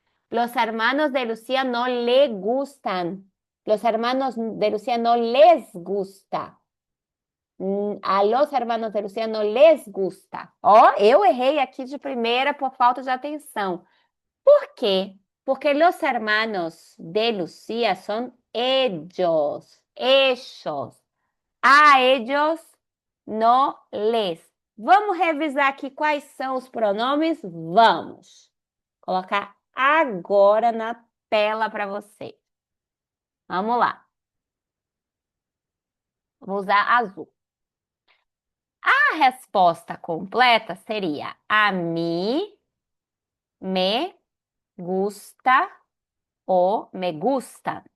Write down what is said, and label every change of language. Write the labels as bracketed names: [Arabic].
[Spanish] Los hermanos de Lucía no le gustan. Los hermanos de Lucía no les gusta. A los hermanos de Lucía no les gusta. [Portuguese] Ó, eu errei aqui de primeira por falta de atenção. ¿Por quê? [Spanish] Porque los hermanos de Lucía son ellos. Ellos. A ellos no les. [Portuguese] Vamos revisar aqui quais são os pronomes? Vamos. Colocar agora na tela para você. Vamos lá. Vou usar azul. A resposta completa seria: [Spanish] a mí me gusta [Portuguese] ou [Spanish] me gusta.